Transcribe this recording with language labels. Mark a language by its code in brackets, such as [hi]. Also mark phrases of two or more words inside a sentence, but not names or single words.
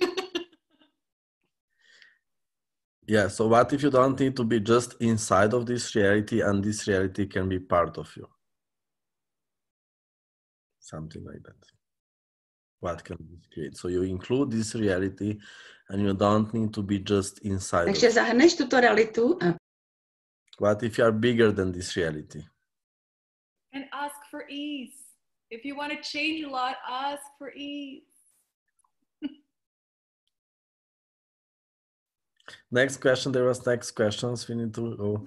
[en] Yeah, so what if you don't need to be just inside of this reality and this reality can be part of you? Something like that. What can this create? So you include this reality and you don't need to be just inside [cs] Takže [en] of it. [cs] zahrneš tuto realitu a [en] What if you are bigger than this reality? And ask for ease. If you want to change a lot, ask for ease. Next question. There was next questions. We need to go.